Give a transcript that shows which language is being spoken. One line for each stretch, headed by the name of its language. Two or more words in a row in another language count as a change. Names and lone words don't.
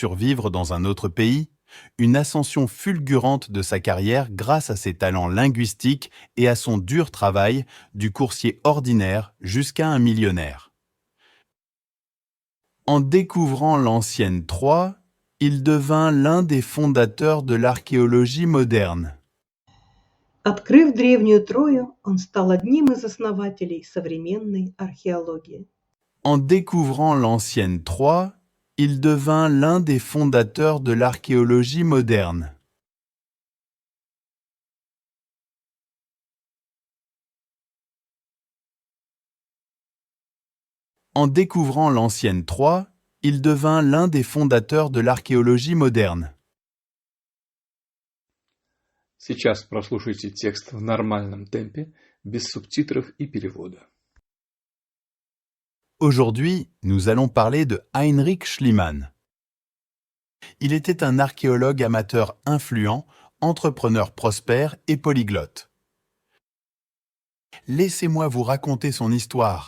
French: survivre dans un autre pays, une ascension fulgurante de sa carrière grâce à ses talents linguistiques et à son dur travail, du coursier ordinaire jusqu'à un millionnaire. En découvrant l'ancienne Troie, il devint l'un des fondateurs de l'archéologie moderne.
Russian: Открыв древнюю Трою, он стал одним из основателей современной археологии.
French: En découvrant l'ancienne Troie, il devint l'un des fondateurs de l'archéologie moderne. En découvrant l'ancienne Troie, il devint l'un des fondateurs de l'archéologie moderne.
Russian: Сейчас прослушайте текст в нормальном темпе, без субтитров и перевода.
French: Aujourd'hui, nous allons parler de Heinrich Schliemann. Il était un archéologue amateur influent, entrepreneur prospère et polyglotte. Laissez-moi vous raconter son histoire.